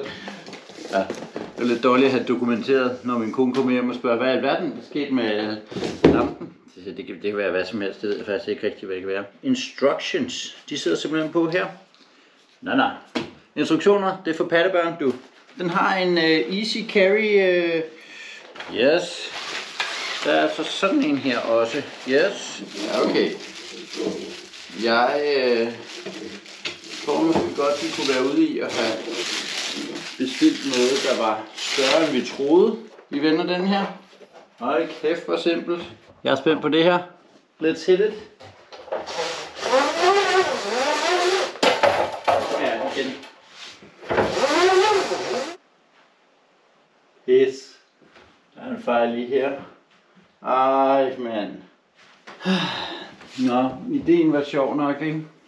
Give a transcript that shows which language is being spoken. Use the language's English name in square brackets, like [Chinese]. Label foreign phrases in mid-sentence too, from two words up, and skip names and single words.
[Danish] Ja, det er lidt dårligt at have dokumenteret, når min kone kommer hjem og spørger, hvad i alverden er sket med lampen? Det kan være hvad som helst, det ved jeg faktisk ikke rigtigt, hvad det kan være. Instructions, de sidder simpelthen på her. Nej. Instruktioner, det er for pattebørn, du. Den har en [English] easy carry, [Danish] yes. Der er altså sådan en her også, yes. Ja, okay. Jeg tror måske godt, vi kunne være ude i at have bestilt noget, der var større end vi troede. Vi vender den her. Hold kæft, hvor simpelt. Jeg er spændt på det her. [English] Let's hit it. [Danish] Ja, igen. Yes. Der er en fejl lige her. Ej, mand. Nå, ideen var sjov nok, ikke?